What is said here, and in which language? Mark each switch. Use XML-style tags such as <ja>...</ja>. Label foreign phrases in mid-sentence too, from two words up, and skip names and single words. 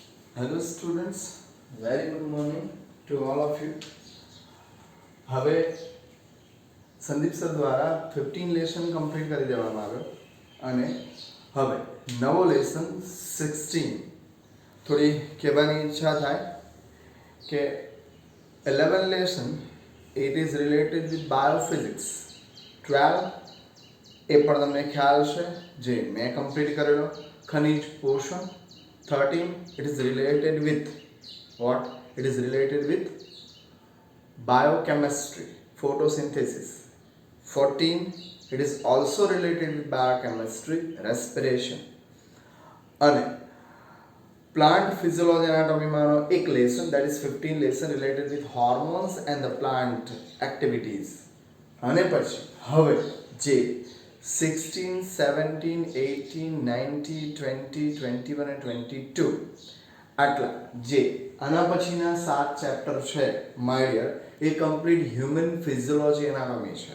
<en>Hello students, very good morning to all of you.</en> <gu>હવે સંદીપ સર દ્વારા 15 લેસન કમ્પ્લીટ કરી દેવામાં આવ્યો અને હવે નવો લેસન 16 થોડી કહેવાની ઈચ્છા થાય કે 11 લેસન</gu> <en>it is related with biophysics.</en> <gu>12 એ પણ તમને ખ્યાલ છે જે મેં કમ્પ્લીટ કરેલો ખનિજ પોષણ.</gu> <en>13 it is related with what? It is related with biochemistry, photosynthesis. 14 it is also related with biochemistry, respiration. અને plant physiology anatomy</en> <gu>માનો એક</gu> <en>lesson, that is 15 lesson related with hormones and the plant activities.</en> <gu>અને પછી હવે જે 16, 17, 18, 19, 20, 21 and 22 આટલા જે આના પછીના 7 ચેપ્ટર છે</gu> <en>my dear</en> <gu>એ</gu> <en>complete human physiology anatomy</en> <gu>છે.</gu>